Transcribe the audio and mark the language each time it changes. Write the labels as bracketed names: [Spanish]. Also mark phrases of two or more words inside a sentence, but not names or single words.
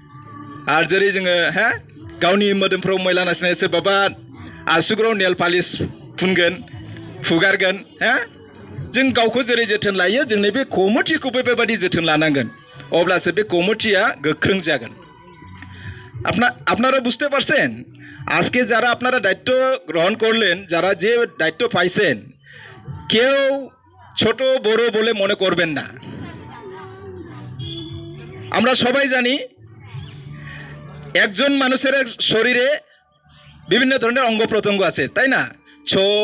[Bodo] आरो जेरै जोङो गावनि मोदोमफ्राव मैला नांसिनाय, सोरबाबा आसुगुराव [English] nail polish [Bodo] फुनगोन, फुगारगोन, जों गावखौ जेरै जोथोन लायो, जोंनि बे कमिटिखौबो बेबादि जोथोन लानांगोन। अब्लासो बे कमिटिया गोख्रों जागोन। [Bangla] আপনারা বুঝতে পারছেন? আজকে যারা আপনারা দায়িত্ব গ্রহণ করলেন, যারা যে দায়িত্ব পাইছেন, কেউ ছোট বড় বলে মনে করবেন না। আমরা সবাই জানি একজন মানুষের শরীরে বিভিন্ন ধরনের অঙ্গ প্রত্যঙ্গ আছে, তাই না?